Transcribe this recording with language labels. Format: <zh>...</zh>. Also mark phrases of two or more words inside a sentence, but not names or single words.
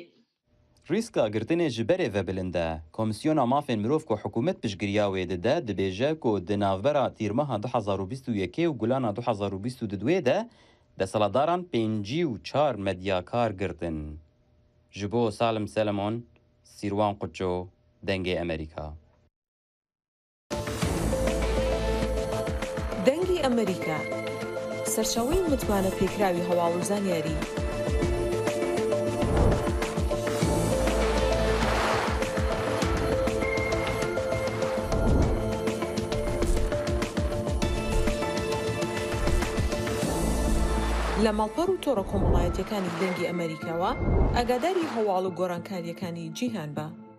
<ku>Rîska girtinê ji berê vebilind e. Komîsyona Mafên Mirov ku hikûmet piştgiriya wê dide dibêje ku di navbera tîrmeha 2021 û gulana 2022 de desaladaran 54 medyakar girtin. Ji bo Salim Selemon, Sîrwan Quço, Dengê Amerîka.</ku> <ckb>Dengê Amerîka serçaweyên mitwana pêkirawî hewa û zanyarî. لە ماڵپەڕ و تۆڕە کۆمەڵایەتیەکانی دەنگی ئەمریکاوە ئاگاداری هەواڵ و گۆڕانکاریەکانی جیهان بە.</ckb>